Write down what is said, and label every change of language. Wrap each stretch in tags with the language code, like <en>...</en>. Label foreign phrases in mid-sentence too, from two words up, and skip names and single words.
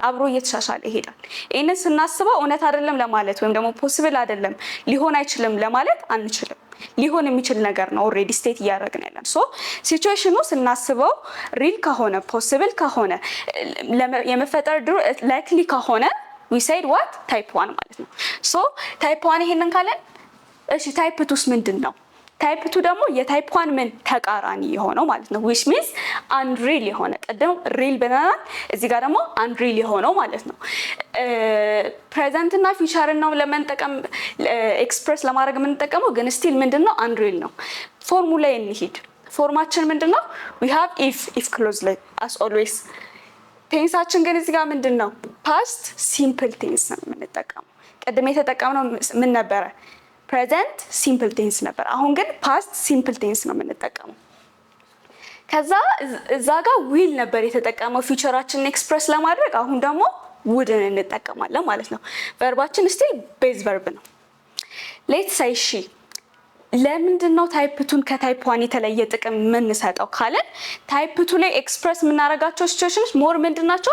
<am>አብሮ እየተሻሻለ ይሄዳል። ይሄንን ስናስበው እውነት አይደለም ለማለት ወይም ደግሞ ፖሲብል አይደለም ሊሆን አይችልም ለማለት አንችልም። ሊሆን የሚችል ነገር ነው።</am> <en>already state</en> <am>እያደረግን ያለን።</am> <en>so situation</en> <am>ስናስበው ሪል ከሆነ ፖሲብል ከሆነ የመፈጠር ድሮ ላይክሊ ከሆነ</am> <en>we said what type 1</en> <am>ማለት ነው።</am> <en>so type 1</en> <am>ይሄንን ካለን እሺ ታይፕ 2ስ ምንድነው? ታይፕ 2 ደግሞ የታይፕ 1 ምን ተቃራኒ የሆነው ማለት ነው።</am> <en>which means unreal</en> <am>የሆነ ቀደም ሪል ብለናል። እዚህ ጋር ደግሞ unreal የሆነው ማለት ነው። ፕሬዘንት እና ፊውቸር ነው ለመንጠቀም ኤክስፕረስ ለማድረግ የምንጠቀመው ግን ስቲል ምንድነው? unreal ነው። ፎርሙላ እንሂድ። ፎርማችን ምንድነው?</am> <en>we have if clause like as always።</en> <am>ቴንሳችን ግን እዚህ ጋር ምንድነው?</am> <en>past simple tense</en> <am>ነው የምንጠቀመው። ቀደም የተጠቀምነው ምን ነበረ?</am> <en>present simple tense</en> <am>ነበር። አሁን ግን</am> <en>past simple tense</en> <am>ነው የምንጠቀመው። ከዛ እዛ ጋር ዊል ነበር የተጠቀመው ፊውቸራችንን ኤክስፕረስ ለማድረግ። አሁን ደግሞ ውድን እንጠቀማለን ማለት ነው። ቨርባችን</am> <en>still base verb</en> <am>ነው።</am> <en>let's say she።</en> <am>ለምንድን ነው ታይፕ 2ን ከታይፕ 1 የተለየ ጥቅም የምንሰጠው ካለን ታይፕ 2 ላይ ኤክስፕረስ የምናደርጋቸው</am> <en>situations more</en> <am>ምንድናቸው?</am>